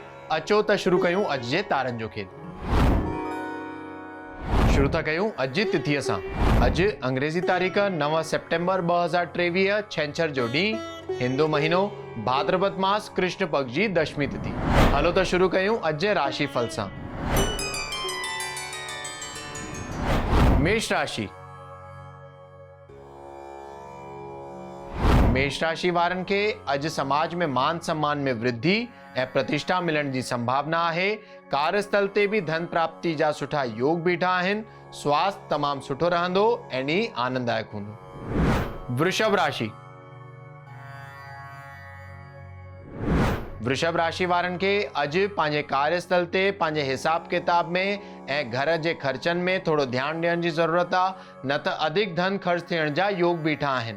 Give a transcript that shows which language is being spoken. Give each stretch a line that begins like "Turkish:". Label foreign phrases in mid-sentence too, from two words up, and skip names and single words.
Sindhi: अचो त शुरू कयूं अॼु जे तारनि जो खेल। शुरू था कयूं अॼु जी तिथीअ सां। अॼु अंग्रेज़ी तारीख़ 9 सेप्टेम्बर 2023 छंछर जो ॾींहुं, हिंदू महीनो भाद्रपद मास कृष्ण पक्ष जी दशमी तिथि। हलो त शुरू कयूं अॼु जे राशि फल सां। मेष राशि। मेष राशि वारनि खे अॼु समाज में मान सम्मान में वृद्धि ऐं प्रतिष्ठा मिलण जी संभावना आहे। कार्यस्थल ते भी धन प्राप्ति जा सुठा योग बीठा आहिनि। स्वास्थ्य तमाम सुठो रहंदो ऐं ॾींहुं आनंददायक हूंदो। वृषभ राशि। वृषभ राशि वारनि खे अॼु पंहिंजे कार्यस्थल ते पंहिंजे हिसाब किताब में ऐं घर जे ख़र्चनि में थोरो ध्यानु ॾियण जी ज़रूरत आहे, न त अधिक धन ख़र्च थियण जा योग बीठा आहिनि।